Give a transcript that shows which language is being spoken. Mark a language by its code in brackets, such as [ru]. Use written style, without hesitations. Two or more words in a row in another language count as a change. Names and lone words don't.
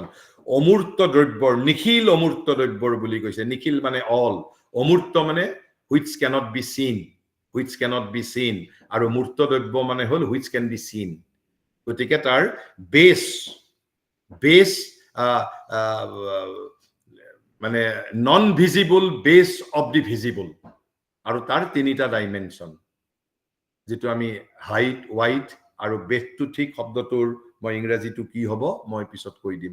[as] অমূৰ্ত দ্ৰব্যৰ, নিখিল অমূৰ্ত দ্ৰব্যৰ বুলি কৈছে। নিখিল মানে অল, অমূৰ্ত মানে [en] which cannot be seen, [as] আৰু মূৰ্ত দ্ৰব্য মানে হল [en] which can be seen। [as] গতিকে তাৰ বেছ মানে [en] non visible base of the visible, [as] আৰু তাৰ তিনিটা ডাইমেনশন, যেটো আমি হাইট, ওয়াইট আৰু বেথটো ঠিক শব্দটোৰ মই ইংৰাজীটো কি হ'ব মই পিছত কৈ দিম।